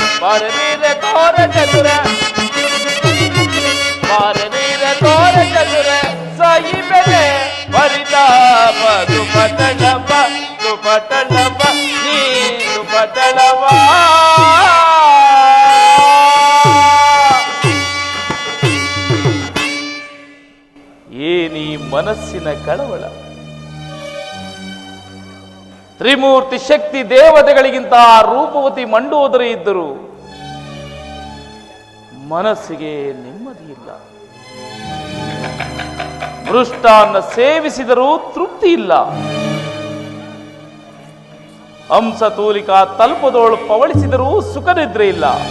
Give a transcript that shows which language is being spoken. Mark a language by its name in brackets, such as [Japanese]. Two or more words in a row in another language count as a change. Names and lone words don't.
[Kannada] ಮಾರವೀರ ತೋರ ಚತುರ ಮಾರವೀರ ತೋರ ಚತುರ ಸಾಯಿ ಬೆಲೆ ಪರಿತಾಪ ದುಪಟಳವ ದುಪಟಳವ ನೀ ದುಪಟಳವ ಏನಿ ಮನಸ್ಸಿನ ಕಳವಳ ತ್ರಿಮೂರ್ತಿ ಶಕ್ತಿ ದೇವತೆಗಳಿಗಿಂತ ರೂಪವತಿ ಮಂಡೋದರಿ ಇದ್ದರು ಮನಸ್ಸಿಗೆ ನೆಮ್ಮದಿ ಇಲ್ಲ. ಮೃಷ್ಟಾನ್ನ ಸೇವಿಸಿದರೂ ತೃಪ್ತಿ ಇಲ್ಲ. ಹಂಸತೂಲಿಕಾ ತಲ್ಪದೋಳು ಪವಳಿಸಿದರೂ ಸುಖ ನಿದ್ರೆ ಇಲ್ಲ.